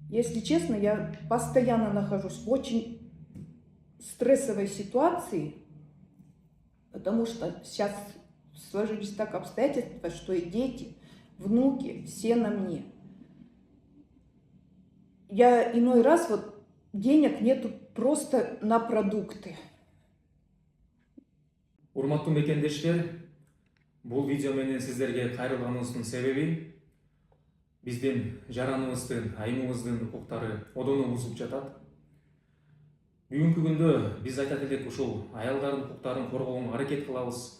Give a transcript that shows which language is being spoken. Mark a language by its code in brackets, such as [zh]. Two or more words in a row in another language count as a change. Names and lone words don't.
[ru] Если честно, я постоянно нахожусь в очень стрессовой ситуации, потому что сейчас сложились так обстоятельства, что и дети, внуки, все на мне. Я иной раз денег нету просто на продукты. [ky] Урматтуу мекендештер, бул видео менен сиздерге кайрылганыбыздын себеби биздин жараныбыздын, айымыбыздын укуктары одоно бузулуп жатат. Бүгүнкү күндө биз айтат элек ушул аялдардын укуктарын коргоого аракет кылабыз.